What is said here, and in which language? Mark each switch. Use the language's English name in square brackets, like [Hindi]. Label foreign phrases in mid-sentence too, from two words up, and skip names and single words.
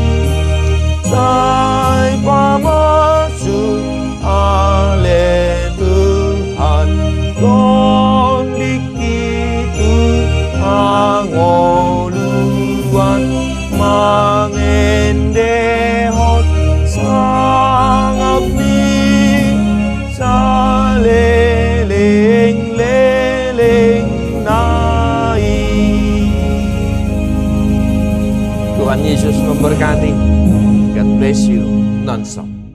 [Batak Toba] sai pamasuk ale Tuhan don dikitu angoluan mangendehot sangapni saleleng-leleng nai. [Indonesian] Tuhan Yesus memberkati. [English] God bless you non-stop.